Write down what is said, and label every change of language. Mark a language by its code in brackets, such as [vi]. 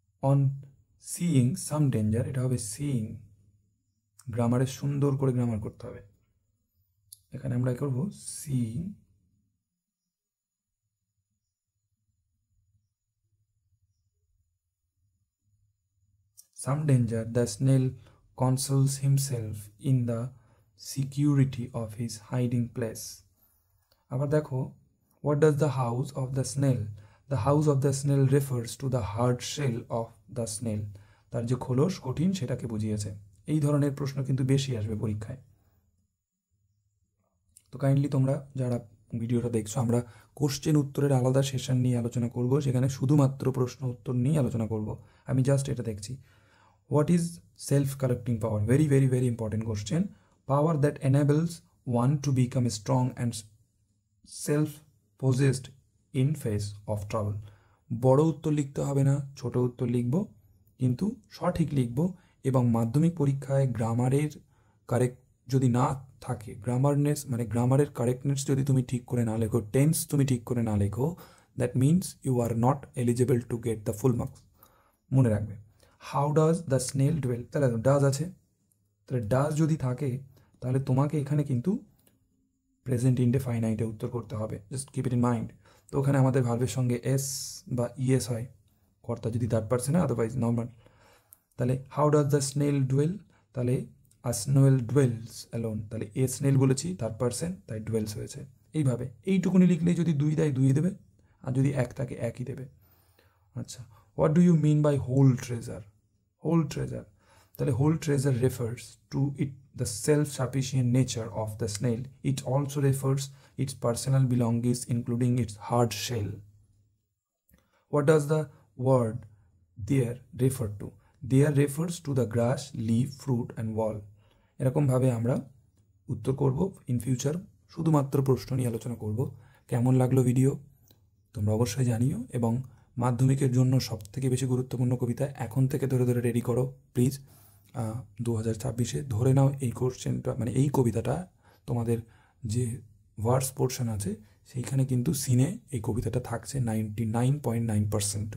[en] on seeing some danger, [bn] এটা হবে seeing, গ্রামারে সুন্দর করে গ্রামার করতে হবে। এখানে আমরা করব [en] Seeing some danger, the snail consoles himself in the security of his hiding place. [bn] আবার দেখো, [en] what does the house of the snail? The house of the snail refers to the hard shell of the snail. [bn] তার যে খোলস কঠিন সেটাকে বুঝিয়েছে। এই ধরনের প্রশ্ন কিন্তু বেশি আসবে পরীক্ষায়। তো কাইন্ডলি তোমরা যারা ভিডিওটা দেখছো, আমরা কোশ্চেন উত্তরের আলাদা সেশন নিয়ে আলোচনা করব, সেখানে শুধুমাত্র প্রশ্ন উত্তর নিয়ে আলোচনা করব। আমি জাস্ট এটা দেখছি। [en] What is self-correcting power? Very, very, very important question. Power that enables one to become strong and self-possessed in face of trouble. [bn] বড় উত্তর লিখতে হবে না, ছোট উত্তর লিখব, কিন্তু সঠিক লিখব। এবং মাধ্যমিক পরীক্ষায় গ্রামারের কারেক্ট যদি না থাকে, গ্রামারের কারেক্টনেস যদি তুমি ঠিক করে না লেখো, টেন্স তুমি ঠিক করে না লেখো, [en] That means you are not eligible to get the full marks. [bn] মনে রাখবে। [en] how does the snail dwell, [bn] তাহলে ডাজ আছে, তাহলে ডাজ যদি থাকে তাহলে তোমাকে এখানে কিন্তু প্রেজেন্ট ইনডেফাইনাইটে উত্তর করতে হবে, [en] Just keep it in mind. [bn] তো ওখানে আমাদের ভার্বের সঙ্গে এস বা ইএস হয়, কর্তা যদি থার্ড পারসন হয়, আদারওয়াইজ নর্মাল। তাহলে [en] how does the snail dwell, [bn] তাহলে [en] a snail dwells alone, [bn] তাহলে এ স্নেল বলেছি থার্ড পারসন, তাই ডুয়েলস হয়েছে। এইভাবে এইটুকুনি লিখলেই যদি দুই দেয় দুই দেবে, আর যদি এক থাকে একই দেবে। আচ্ছা, [en] What do you mean by whole treasure? Whole treasure, তাহলে whole treasure refers to the self-sufficient nature of the snail. It also refers its personal belongings, including its hard shell. What does the word there refer to? There refers to the grass, leaf, fruit and wall. [bn] এরকম ভাবে আমরা উত্তর করব in future, শুধুমাত্র প্রশ্ন নিয়ে আলোচনা করব। কেমন লাগলো ভিডিও তোমরা অবশ্যই জানিও, এবং মাধ্যমিকের জন্য সবথেকে বেশি গুরুত্বপূর্ণ কবিতা এখন থেকে ধরে ধরে রেডি করো প্লিজ। 2026 ধরে নাও এই কোশ্চেনটা, এই কবিতাটা তোমাদের যে ভার্স পোর্শন আছে সেইখানে কিন্তু সিনে এই কবিতাটা থাকছে 99.9%।